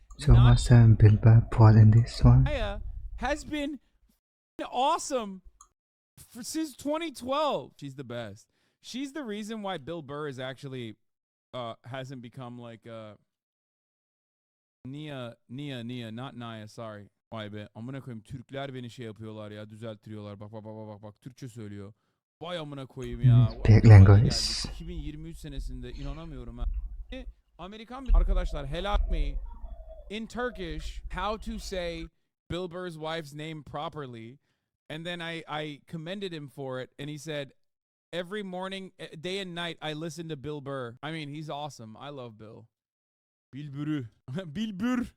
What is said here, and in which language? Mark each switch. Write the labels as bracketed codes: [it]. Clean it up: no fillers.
[en] So what's the billburr part in this one? Nia has been awesome since 2012. She's the best. She's the reason why Bill Burr is actually... hasn't become like Nia, not Nia, sorry. [tr] Vay be, amına koyayım, Türkler beni şey yapıyorlar ya, düzelttiriyorlar. Bak, Türkçe söylüyor. Vay amına koyayım ya. [en] Big language. [tr] 2023 senesinde inanamıyorum ha. Amerikan arkadaşlar, [en] help me in Turkish how to say Bill Burr's wife's name properly, and then I commended him for it, and he said, every morning, day and night, I listen to Bill Burr. I mean, he's awesome. I love Bill. Bill Burr.